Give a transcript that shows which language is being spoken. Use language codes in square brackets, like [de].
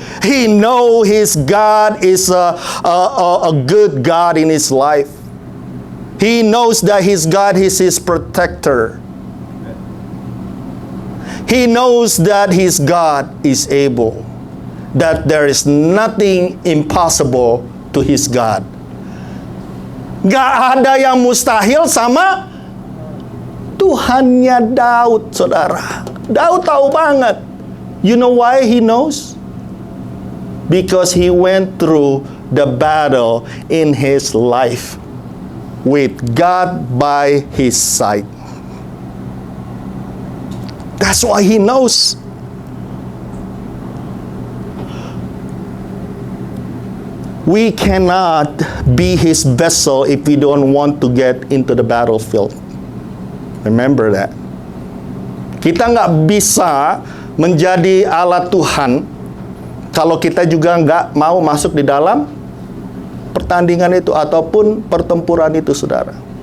[en] He knows his God is a good God in his life. He knows that his God is his protector. He knows that his God is able. That there is nothing impossible to his God. [id] Gak ada yang mustahil sama Tuhannya Daud, saudara. Daud tahu banget. [en] You know why he knows? Because he went through the battle in his life with God by his side. That's why he knows. We cannot be his vessel if we don't want to get into the battlefield. Remember that. [id] Kita nggak bisa menjadi alat Tuhan kalau kita juga nggak mau masuk di dalam pertandingan itu ataupun pertempuran itu, saudara.